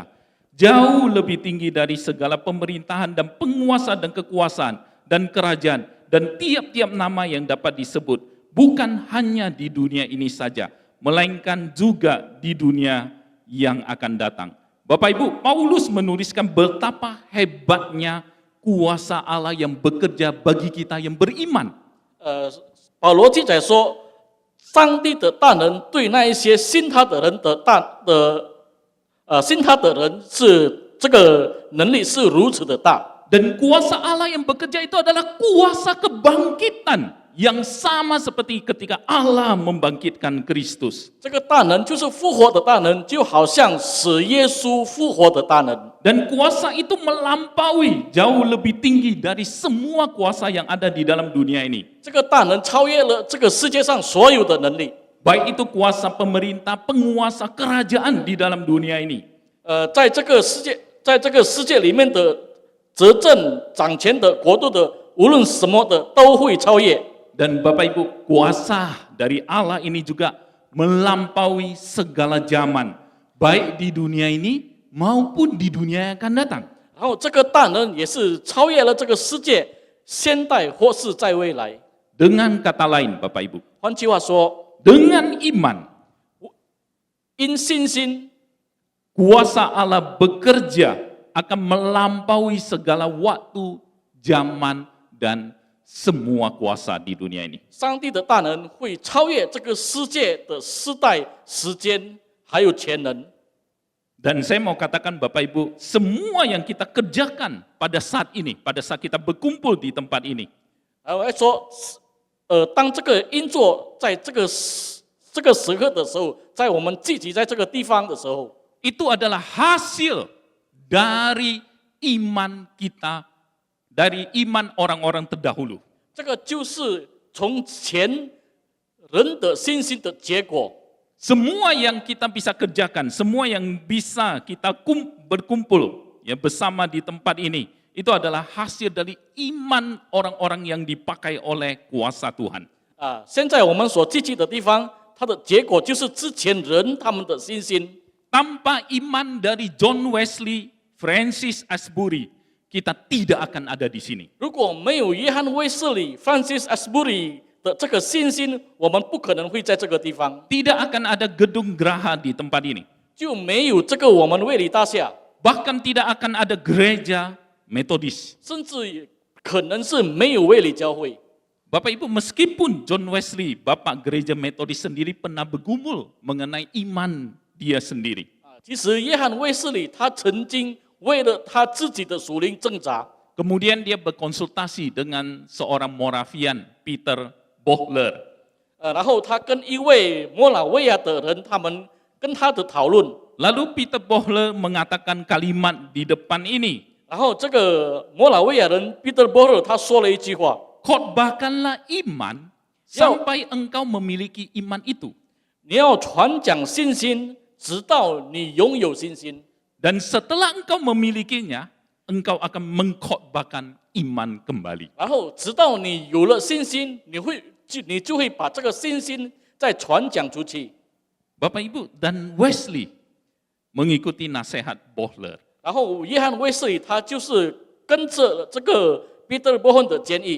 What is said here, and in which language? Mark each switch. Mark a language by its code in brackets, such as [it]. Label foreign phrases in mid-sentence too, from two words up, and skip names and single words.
[id] Jauh lebih tinggi dari segala pemerintahan dan penguasa dan kekuasaan dan kerajaan dan tiap-tiap nama yang dapat disebut. Bukan hanya di dunia ini saja, melainkan juga di dunia yang akan datang. Bapak Ibu, Paulus menuliskan betapa hebatnya kuasa Allah yang bekerja bagi kita yang beriman. [zh] 保罗记载说，上帝的大能对那一些信他的人信他的人是这个能力是如此的大。 [id] Dan kuasa Allah yang bekerja itu adalah kuasa kebangkitan yang sama seperti ketika Allah membangkitkan Kristus. [zh] 这个大能就是复活的大能，就好像使耶稣复活的大能。 [id] Dan kuasa itu melampaui jauh lebih tinggi dari semua kuasa yang ada di dalam dunia ini. [zh] 这个大能超越了这个世界上所有的能力。 [id] Baik itu kuasa pemerintah, penguasa, kerajaan di dalam dunia ini. [zh] 在这个世界里面的执政掌权的国度的，无论什么的都会超越。 [id] Dan Bapak Ibu, kuasa dari Allah ini juga melampaui segala zaman, baik di dunia ini maupun di dunia yang akan datang. [zh] 然后这个大能也是超越了这个世界，现代或是在未来。 [id] Dengan kata lain, Bapak Ibu, [zh] 换句话说， [id] dengan iman, [zh] 因信心， [id] kuasa Allah bekerja akan melampaui segala waktu, zaman, dan semua kuasa di dunia ini. [zh] 上帝的大能会超越这个世界的时代、时间还有全能。 [id] Dan saya mau katakan Bapak Ibu, semua yang kita kerjakan pada saat ini, pada saat kita berkumpul di tempat ini, [zh] 我还说，当这个音作在这个时刻的时候，在我们聚集在这个地方的时候， [id] itu adalah hasil dari iman kita, dari iman orang-orang terdahulu. [zh] 这个就是从前人的信心的结果。 [id] Semua yang kita bisa kerjakan, semua yang bisa kita berkumpul ya bersama di tempat ini, itu adalah hasil dari iman orang-orang yang dipakai oleh kuasa Tuhan. [zh] 现在我们所聚集的地方，它的结果就是之前人他们的信心。 [id] Tanpa iman dari John Wesley, Francis Asbury, kita tidak akan ada di sini. [zh] 如果没有约翰卫斯理 （Francis Asbury） 的这个信心，我们不可能会在这个地方， [id] Tidak akan ada gedung geraha di tempat ini. [zh] 就没有这个我们卫理大厦， [id] Bahkan tidak akan ada gereja Metodis. [zh] 甚至也可能是没有卫理教会。 [id] Bapak Ibu, meskipun John Wesley, Bapak gereja Metodis sendiri pernah bergumul mengenai iman dia sendiri. [zh] 其实约翰卫斯理他曾经为了他自己的属灵挣扎， [id] Kemudian dia berkonsultasi dengan seorang Moravian, Peter Bohler. [zh] 然后他跟一位摩拉维亚的人，他们跟他的讨论， [id] Lalu Peter Bohler mengatakan kalimat di depan ini, [zh] 然后这个摩拉维亚人 Peter Bohler 他说了一句话， [id] khotbahkanlah iman sampai engkau memiliki iman itu. [zh] 你要传讲信心，直到你拥有信心。 [id] Dan setelah engkau memilikinya, engkau akan mengkhotbahkan iman kembali. [zh] 然后直到你有了信心，你就会把这个信心再传讲出去。 [id] Bapak Ibu, dan Wesley mengikuti nasihat Bohler. [zh] 然后约翰卫斯理他就是跟着这个彼得波亨的建议。